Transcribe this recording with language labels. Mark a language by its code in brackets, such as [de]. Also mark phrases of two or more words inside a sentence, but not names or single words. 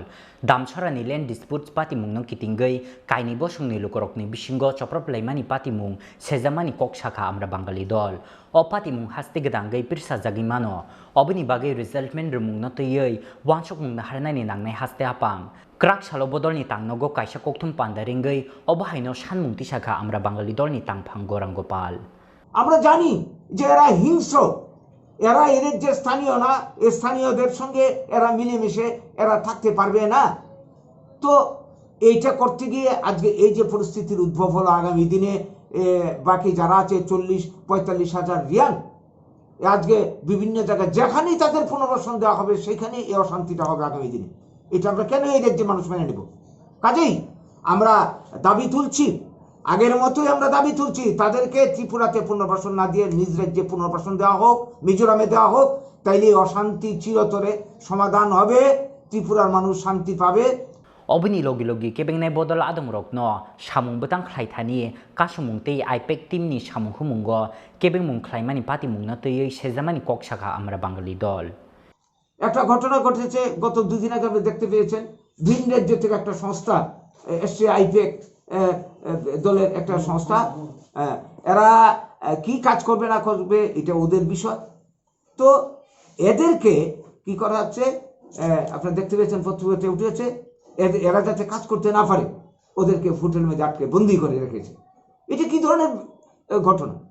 [trp] Damchorani [en] land dispute [trp] party mungno kitingai kaini bosungni lukorokni bisingo choprop laimani party mung sejamani koksa kha Amra Bangali dol. O party mung haste gedangai pirsa jagi mano. Obini bagai resultment rumungno tei wansok mungna harnani nangnai haste apang. Krak salo bodol ni tangnogo kaisa kokthum pandaringai obahaino sanmung tisaka Amra Bangali dol ni tangpanggorang gopal. [bn] আমরা জানি যে এরা হিংস্র এরা এদের যে স্থানীয় না এই স্থানীয়দের সঙ্গে এরা মিলেমিশে এরা থাকতে পারবে না তো এইটা করতে গিয়ে আজকে এই যে পরিস্থিতির উদ্ভব হলো আগামী দিনে বাকি যারা আছে 40-45 হাজার রিয়াল আজকে বিভিন্ন জায়গায় যেখানেই তাদের পুনর্বাসন দেওয়া হবে সেখানেই এই অশান্তিটা হবে আগামী দিনে এটা আমরা কেন এই রাজ্যের মানুষ মেনে নেব কাজেই আমরা দাবি তুলছি আগের মতোই আমরা দাবি তুলছি তাদেরকে ত্রিপুরাতে পুনর্বাসন না দিয়ে নিজ রাজ্যে পুনর্বাসন দেওয়া হোক মিজোরামে দেওয়া হোক তাইলে অশান্তি চিরতরে সমাধান হবে ত্রিপুরার মানুষ শান্তি পাবে [trp] Obini logi Kebengnai bodol adamrokno samung betang khlaithani kasumungtei aipek timni samung humungo Kebengmung khlaimani party mungno tei sejamani koksaka Amra Bangali dol. [bn] একটা ঘটনা ঘটেছে গত দুদিন আগে আপনি দেখতে পেয়েছেন ভিন রাজ্য থেকে একটা সংস্থা এসসি আইপেক দলের একটা সংস্থা এরা কি কাজ করবে না করবে এটা ওদের বিষয় তো এদেরকে কি করা হচ্ছে আপনারা দেখতে পেয়েছেন পত্রিকাতে উঠেছে এরা যাতে কাজ করতে না পারে ওদেরকে হোটেল মধ্যে আটকে বন্দি করে রেখেছে এটা কি ধরনের ঘটনা